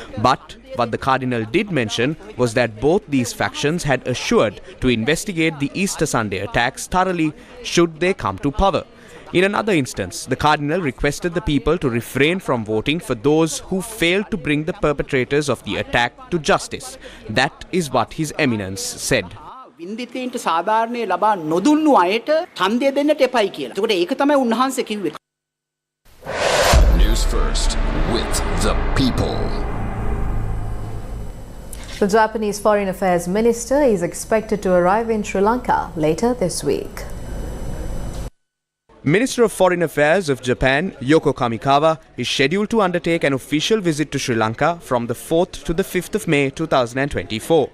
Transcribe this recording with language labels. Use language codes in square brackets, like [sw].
[en] But what the Cardinal did mention was that both these factions had assured to investigate the Easter Sunday attacks thoroughly should they come to power. In another instance, the Cardinal requested the people to refrain from voting for those who failed to bring the perpetrators of the attack to justice. That is what His Eminence said. [si] වින්දිතයින්ට සාධාරණේ ලබා නොදුන්නු අයට ඡන්දය දෙන්නට එපයි කියලා. ඒකට ඒක තමයි උන්වහන්සේ කිව්වේ. [en] Newsfirst with the people. The Japanese Foreign Affairs Minister is expected to arrive in Sri Lanka later this week. Minister of Foreign Affairs of Japan, Yoko Kamikawa, is scheduled to undertake an official visit to Sri Lanka from the 4th to the 5th of May 2024.